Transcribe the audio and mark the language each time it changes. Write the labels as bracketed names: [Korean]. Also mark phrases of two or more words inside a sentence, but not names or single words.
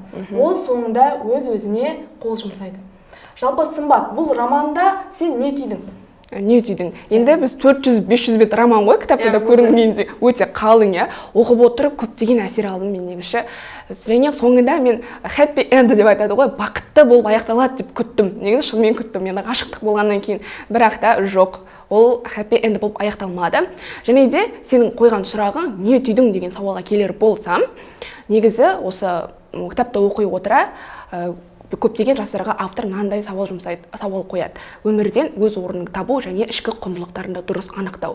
[Kazakh] Ол соңында өз-өзіне қол жұмсайды. Жалпы Сымбат, бұл романда сен не түйдің? Не түйдің? Енді біз 400-500 бет роман ғой, кітапта да көрінгенде өте қалың, оқып отырып көптеген әсер алдым мен негізі. Және соңында мен [English] happy end [Kazakh] деп айтады ғой, бақытты болып аяқталады деп күттім. Негізі шынымен күттім, енді ғашықтық болғаннан кейін. Бірақ та жоқ, ол [English] happy end [Kazakh] болып аяқталмады. Және де сенің қойған сұрағың не түйдің деген сауалға келер болсам, негізі осы кітапта оқи отыра көптеген жастарға автор мынандай сауал қояды. Өмірден өз орнын табу және ішкі құндылықтарында дұрыс анықтау.